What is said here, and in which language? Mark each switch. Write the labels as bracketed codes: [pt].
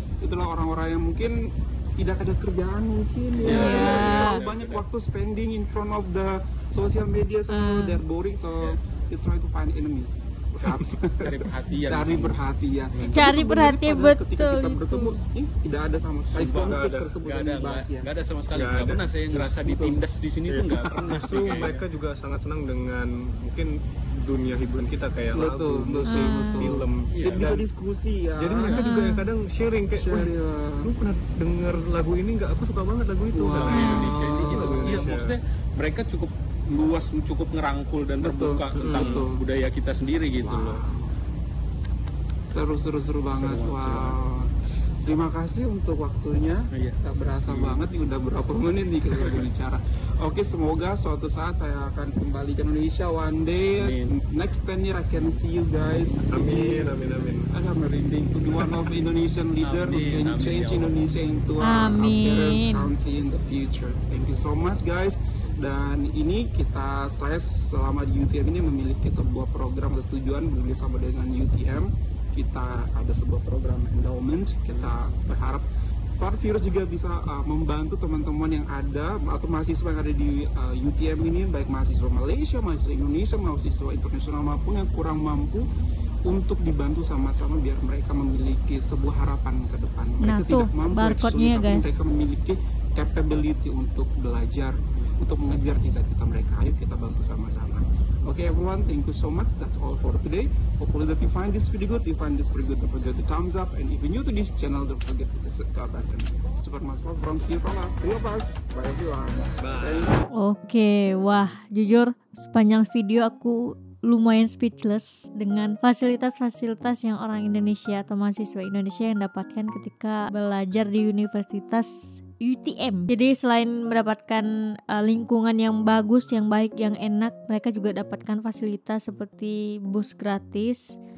[id] Itulah orang-orang yang mungkin tidak ada kerjaan mungkin ya. Terlalu banyak waktu [en] spending in front of the social media, so they're boring, so you try to find enemies. [id] Cari perhatian. Cari perhatian, Ketika kita betul bertemu, tidak ada sama sekali konflik tersebut yang dibahas ya. Nggak ada sama sekali. Nggak pernah saya ngerasa ditindas di sini tuh nggak pernah. Justru mereka juga sangat senang dengan mungkin dunia hiburan kita kayak lagu, musik, film. Bisa diskusi ya. Jadi mereka juga yang kadang sharing kayak, lu pernah denger lagu ini nggak? Aku suka banget lagu itu. Nah, Indonesia ini gitu. Iya, Indonesia. maksudnya mereka cukup luas, cukup ngerangkul dan terbuka tentang budaya kita sendiri gitu loh. Seru banget. Wow. Terima kasih untuk waktunya. Tak berasa banget nih udah berapa menit nih kita berbicara. Oke, semoga suatu saat saya akan kembali ke Indonesia [en] one day. Next 10 year I can see you guys. Amin. I'm merinding to be one of Indonesian leader who can change Indonesia into a better country in the future. Thank you so much guys. [id] Dan ini saya selama di UTM ini memiliki sebuah program atau tujuan bersama dengan UTM. Kita ada sebuah program endowment. Kita berharap para viewers juga bisa membantu teman-teman yang ada atau mahasiswa yang ada di UTM ini, baik mahasiswa Malaysia, mahasiswa Indonesia, mahasiswa internasional maupun yang kurang mampu, untuk dibantu sama-sama biar mereka memiliki sebuah harapan ke depan. Mereka tidak mampu, barcode-nya, guys. Mereka memiliki capability untuk belajar, untuk mengejar cita-cita mereka. Ayo kita bantu sama-sama. [en] Okay everyone, thank you so much. That's all for today. Hopefully that you find this video good. If you find this pretty good, don't forget to thumbs up. And if you're new to this channel, don't forget to hit the subscribe button. Super Mas from three of us. Bye everyone. Bye. [id] Oke, wah jujur sepanjang video aku lumayan speechless dengan fasilitas-fasilitas yang orang Indonesia atau mahasiswa Indonesia yang dapatkan ketika belajar di Universitas UTM. Jadi selain mendapatkan lingkungan yang bagus, yang baik, yang enak, mereka juga dapatkan fasilitas seperti bus gratis,